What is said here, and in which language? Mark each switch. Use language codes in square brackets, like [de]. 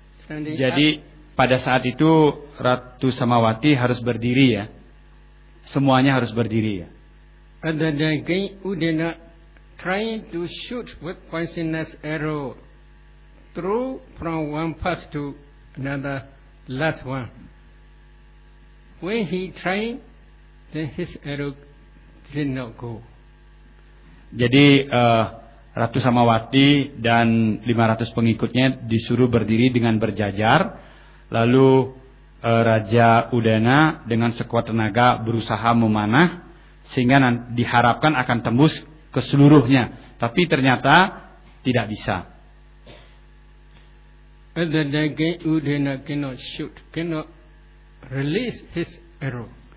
[id] Jadi pada saat itu Ratu Samawati harus berdiri ya. Semuanya harus berdiri ya. [en] And then again Udena trying to shoot with poisonous arrow through from one pass to another last one. When he tried, then his arrow did not go. [id] Jadi Ratu Samawati dan 500 pengikutnya disuruh berdiri dengan berjajar. Lalu Raja Udena dengan sekuat tenaga berusaha memanah sehingga diharapkan akan tembus ke seluruhnya, tapi ternyata tidak bisa. [en] Udena cannot shoot, cannot release his arrow.